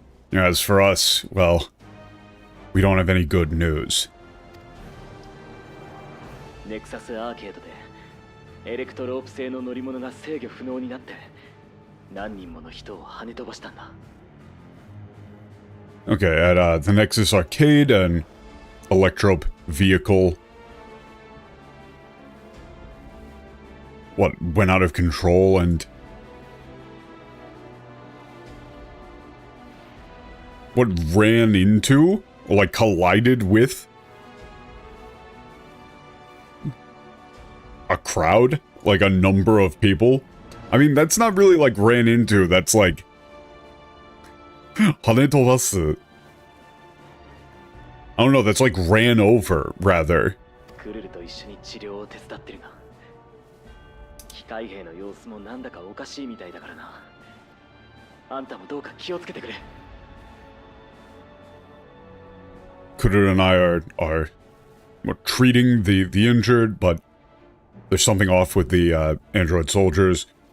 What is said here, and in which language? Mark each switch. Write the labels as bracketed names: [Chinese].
[English] you know, as for us, well... we don't have any good news. [Japanese] ネクサスアーケードでエレクトロープ製の乗り物が制御不能になって何人もの人を跳ね飛ばしたんだ。 [English] Okay, at the Nexus Arcade, an Electrope vehicle... went out of control and... ran into? Or, like, collided with? A crowd? Like, a number of people? I mean, that's not really, like, ran into, that's, like... [Japanese] 跳ね飛ばす. [English] I don't know, that's, like, ran over, rather. [Japanese] クルルと一緒に治療を手伝ってるが、機械兵の様子もなんだかおかしいみたいだからな。あんたもどうか気をつけてくれ。 [English] Kururu and I are treating the injured, but there's something off with the android soldiers.